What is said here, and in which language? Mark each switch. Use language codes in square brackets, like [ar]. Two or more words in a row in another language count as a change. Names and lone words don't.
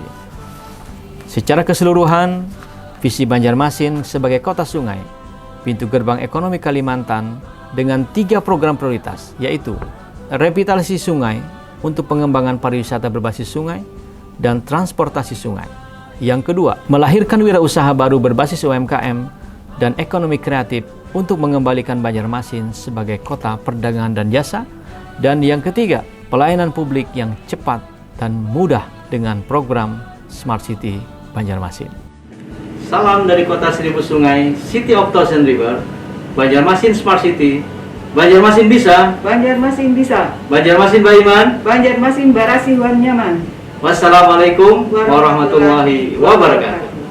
[id] Secara keseluruhan, visi Banjarmasin sebagai kota sungai, pintu gerbang ekonomi Kalimantan dengan 3 program prioritas, yaitu revitalisasi sungai untuk pengembangan pariwisata berbasis sungai dan transportasi sungai. Yang kedua, melahirkan wirausaha baru berbasis UMKM dan ekonomi kreatif untuk mengembalikan Banjarmasin sebagai kota perdagangan dan jasa. Dan yang ketiga, pelayanan publik yang cepat dan mudah dengan program Smart City Banjarmasin. Salam dari kota seribu sungai, [en] City of Thousand River, Banjarmasin Smart City. [id] Banjarmasin bisa, Banjarmasin bisa, [bjn] Banjarmasin baiman. Banjarmasin barasi wan nyaman. [ar] Wassalamualaikum warahmatullahi wabarakatuh.